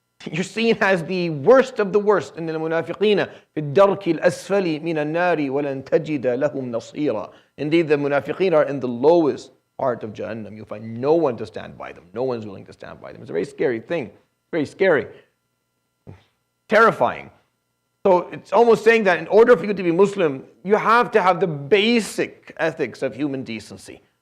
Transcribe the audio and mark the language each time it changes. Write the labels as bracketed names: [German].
[English] You're seen as the worst of the worst. [Arabic] إن المنافقين في الدرك الأسفل من النار ولن تجد لهم نصيرا. [English] Indeed, the munafiqeen are in the lowest part of Jahannam. You'll find no one to stand by them. No one's willing to stand by them. It's a very scary thing. Very scary. Terrifying. So it's almost saying that in order for you to be Muslim, you have to have the basic ethics of human decency.